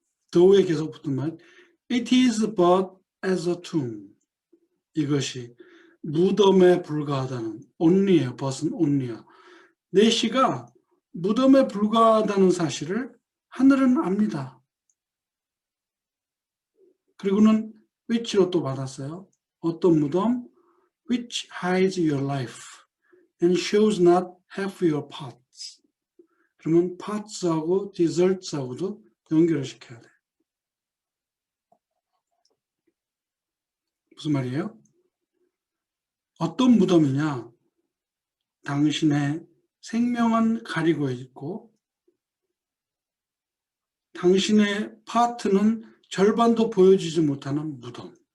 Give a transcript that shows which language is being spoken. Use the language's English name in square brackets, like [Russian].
[English] 더우에 계속 붙은 말 It is but as a tomb. [Korean] 이것이 무덤에 불과하다는 only예요. but은 only야. 내시가 무덤에 불과하다는 사실을 하늘은 압니다. 그리고는 which로 또 받았어요. 어떤 무덤? [English] Which hides your life and shows not half your parts. [Korean] 그러면 parts하고 desserts하고도 연결을 시켜야 돼. 무슨 말이에요? 어떤 무덤이냐? 당신의 생명은 가리고 있고 당신의 파트는 절반도 보여주지 못하는 무덤.